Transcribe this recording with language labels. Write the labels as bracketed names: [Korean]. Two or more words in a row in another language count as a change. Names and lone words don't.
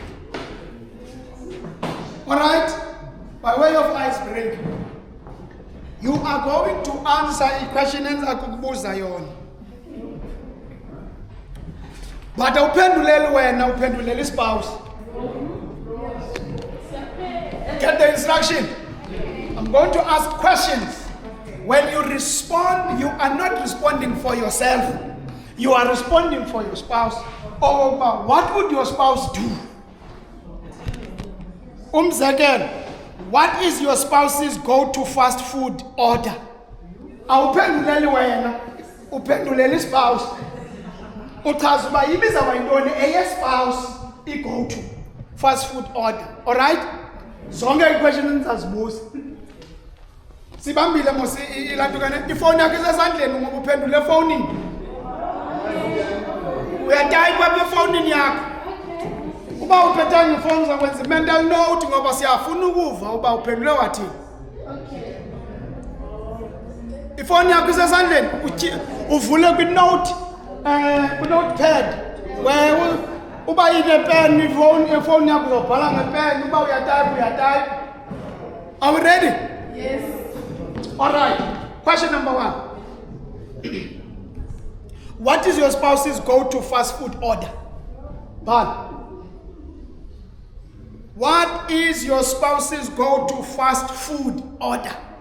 [English] Alright, by way of icebreaker, you are going to answer a question [Xhosa] enzakukubuza yona. But uphendulele wena, uphendulele ispouse. [English] Get the instruction. I'm going to ask questions. When you respond, you are not responding for yourself. You are responding for your spouse. Oh, but what would your spouse do? Umzekelo, what is your spouse's go-to fast food order? [Xhosa] Awuphenduleli wena, uphenduleli spouse. Uchaza uba ibizawuba yintoni spouse i- [English] go-to fast food order. [Xhosa] Alright? Zonke i-questions nizazibuza. Sibambile mos ilantukane ifoni yakho isesandleni ngoba uphendule efowunini. Uyatayipa efowunini yakho. Uba uphethanga ifoni uzakwenza [English] mental note [Xhosa] ngoba siyafuna ukuva uba uphendule wathini. Ifoni yakho isesandleni uvule ku-notepad where uba ine-pen ifoni yakho uzobhala nge-pen uba uyatayipa. [English] Are we ready? Yes. Alright, question number 1. What is your spouse's go-to fast food order? Bal. What is your spouse's go-to fast food order?